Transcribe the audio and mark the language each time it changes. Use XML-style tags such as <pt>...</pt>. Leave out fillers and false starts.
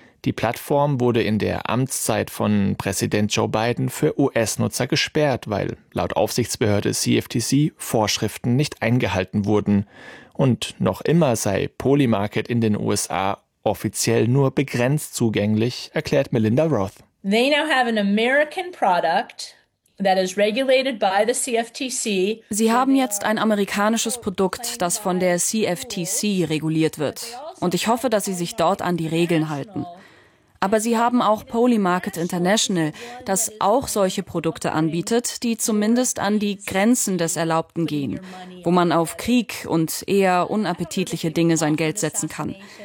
<de>Die Plattform wurde in der Amtszeit von Präsident Joe Biden für US-Nutzer gesperrt, weil laut Aufsichtsbehörde CFTC Vorschriften nicht eingehalten wurden. Und noch immer sei Polymarket in den USA offiziell nur begrenzt zugänglich, erklärt Melinda Roth.</de> <en>They now have an American product.</en> <de>Sie haben jetzt ein amerikanisches Produkt, das von der CFTC reguliert wird. Und ich hoffe, dass sie sich dort an die Regeln halten. Aber sie haben auch Polymarket International, das auch solche Produkte anbietet, die zumindest an die Grenzen des Erlaubten gehen, wo man auf Krieg und eher unappetitliche Dinge sein Geld setzen kann.</de>